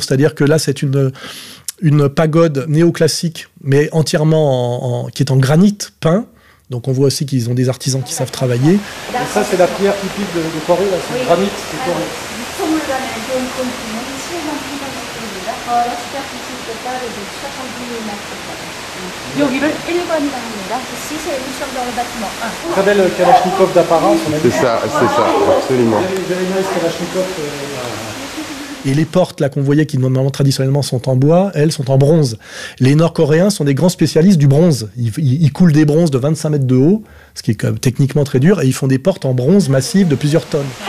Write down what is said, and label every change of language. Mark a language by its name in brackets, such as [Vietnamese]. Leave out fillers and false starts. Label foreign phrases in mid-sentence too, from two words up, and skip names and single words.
[French] C'est-à-dire que là, c'est une pagode néoclassique, mais entièrement qui est en granit peint. Donc on voit aussi qu'ils ont des artisans qui savent travailler. Et ça, c'est la pierre typique de Corée, là, c'est le granit de Corée. [Korean] 여기를 1번이라 합니다. [French] bâtiment 1. Très belle Kalachnikov d'apparence. C'est ça, absolument. Et les portes là qu'on voyait qui normalement traditionnellement sont en bois, elles sont en bronze. Les Nord-Coréens sont des grands spécialistes du bronze. Ils coulent des bronzes de 25 mètres de haut, ce qui est quand même techniquement très dur, et ils font des portes en bronze massives de plusieurs tonnes.